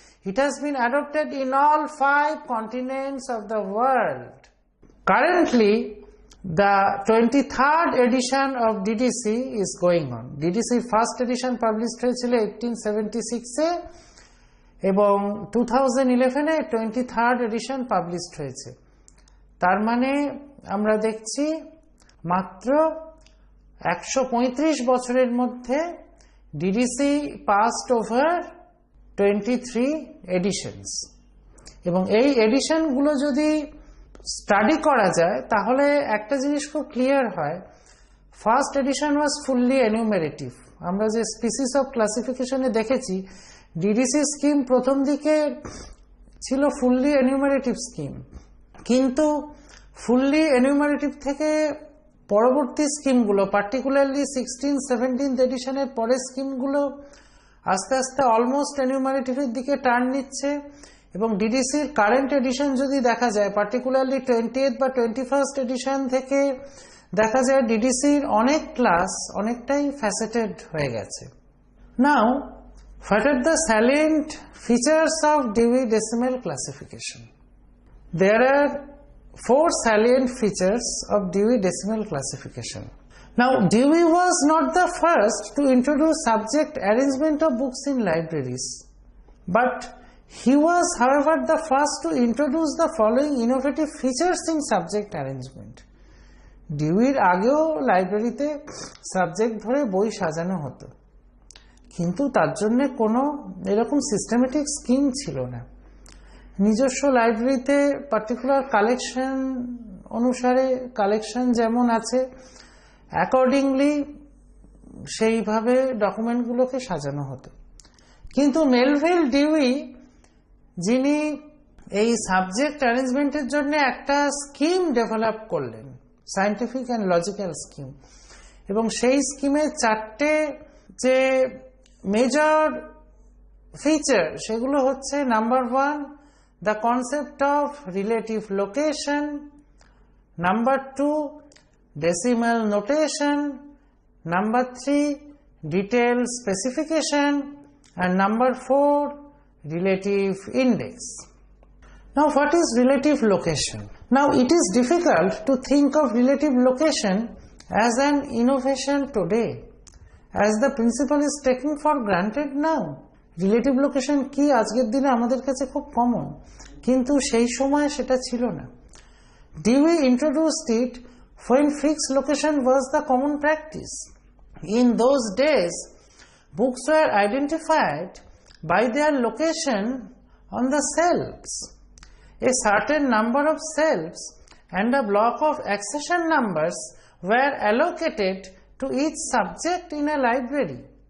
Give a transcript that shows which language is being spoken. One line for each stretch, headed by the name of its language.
English: It has been adopted in all 5 continents of the world. Currently, the 23rd edition of DDC is going on. DDC first edition published
Bangla: হয়েছিল 1876 এ এবং 2011 এ
English: 23rd edition published হয়েছে।
Bangla: তার মানে আমরা দেখছি মাত্র 135 বছরের মধ্যে ডিডিসি
English: Passed over 23 editions.
Bangla: এবং এই এডিশনগুলো যদি স্টাডি করা যায় তাহলে একটা জিনিস খুব ক্লিয়ার হয়।
English: First edition was fully enumerative.
Bangla: আমরা যে স্পিসিস অফ ক্লাসিফিকেশনে দেখেছি ডিডিসি স্কিম প্রথম দিকে ছিল ফুললি এনিউমেরেটিভ স্কিম, কিন্তু ফুললি এনিউমারেটিভ থেকে পরবর্তী স্কিমগুলো পার্টিকুলারলি 16-17 এডিশনের পরের স্কিমগুলো আস্তে আস্তে অলমোস্ট এনিউমারেটিভের দিকে টার্ন নিচ্ছে। এবং ডিডিসির কারেন্ট এডিশন যদি দেখা যায় পার্টিকুলারলি 20th বা 21st এডিশন থেকে দেখা যায় ডিডিসির অনেক ক্লাস অনেকটাই ফ্যাসেটেড হয়ে গেছে।
English: Now what are the salient features of Dewey Decimal Classification? There are 4 salient features of Dewey Decimal Classification. Now, Dewey was not the first to introduce subject arrangement of books in libraries, but he was, however, the first to introduce the following innovative features in subject arrangement.
Bangla: Deweyর আগেও লাইব্রেরিতে subject ধরে বই সাজানো হতো, কিন্তু তার জন্য কোনো এরকম সিস্টেমেটিক স্কিম ছিল না। নিজস্ব লাইব্রেরিতে পার্টিকুলার কালেকশন অনুসারে কালেকশন যেমন আছে অ্যাকর্ডিংলি সেইভাবে ডকুমেন্টগুলোকে সাজানো হতো। কিন্তু মেলভিল ডিউই যিনি এই সাবজেক্ট অ্যারেঞ্জমেন্টের জন্য একটা স্কিম ডেভেলপ করলেন, সায়েন্টিফিক অ্যান্ড লজিক্যাল স্কিম, এবং সেই স্কিমের 4টে যে মেজর ফিচার সেগুলো হচ্ছে
English: Number 1 the concept of relative location, number 2 decimal notation, number 3 detailed specification, and number 4, relative index. Now what is relative location? Now it is difficult to think of relative location as an innovation today, as the principle is taken for granted now.
Bangla: Relative location কি আজকের দিনে আমাদের কাছে খুব common, কিন্তু সেই সময় সেটা ছিল না।
English: Dewey introduced it when fixed location was the common practice. In those days, books were identified by their location on the shelves. A certain number of shelves and a block of accession numbers were allocated to each subject in a library.